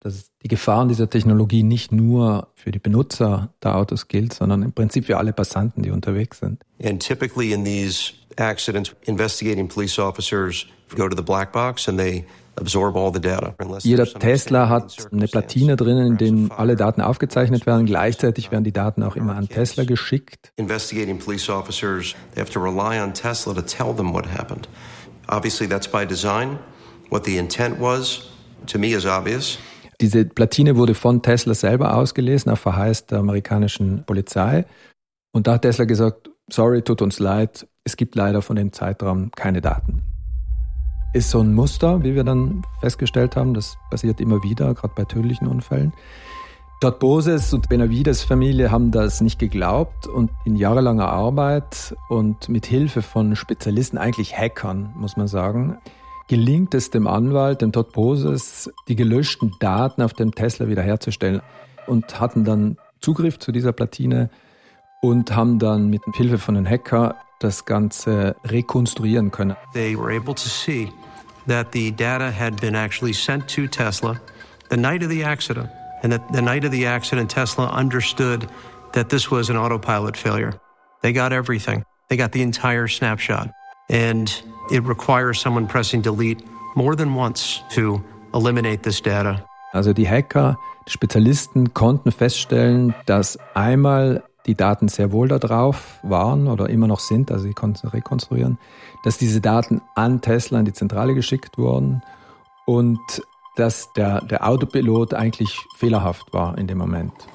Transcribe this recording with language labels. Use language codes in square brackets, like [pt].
[de] dass die Gefahren dieser Technologie nicht nur für die Benutzer der Autos gilt, sondern im Prinzip für alle Passanten, die unterwegs sind. [en] And typically in these accidents, investigating police officers go to the black box and they absorb all the data. [de] Jeder Tesla hat eine Platine drinnen, in der alle Daten aufgezeichnet werden. Gleichzeitig werden die Daten auch immer an Tesla geschickt. [en] Investigating police officers, they have to rely on Tesla to tell them what happened. Obviously that's by design. What the intent was, to me is obvious. [de] Diese Platine wurde von Tesla selber ausgelesen, auf Verheiß der amerikanischen Polizei. Und da hat Tesla gesagt, sorry, tut uns leid, es gibt leider von dem Zeitraum keine Daten. Ist so ein Muster, wie wir dann festgestellt haben, das passiert immer wieder, gerade bei tödlichen Unfällen. Todd Boses und Benavides Familie haben das nicht geglaubt und in jahrelanger Arbeit und mit Hilfe von Spezialisten, eigentlich Hackern, muss man sagen, gelingt es dem Anwalt, dem Todd Boses, die gelöschten Daten auf dem Tesla wiederherzustellen und hatten dann Zugriff zu dieser Platine und haben dann mit Hilfe von den Hackern das Ganze rekonstruieren können. [en] They were able to see that the data had been actually sent to Tesla the night of the accident. And that the night of the accident, Tesla understood that this was an autopilot failure. They got everything. They got the entire snapshot. And it requires someone pressing delete more than once to eliminate this data. [de] Also die Hacker, die Spezialisten konnten feststellen, dass einmal die Daten sehr wohl da drauf waren oder immer noch sind, also sie konnten sie rekonstruieren, dass diese Daten an Tesla in die Zentrale geschickt wurden und dass der Autopilot eigentlich fehlerhaft war in dem Moment.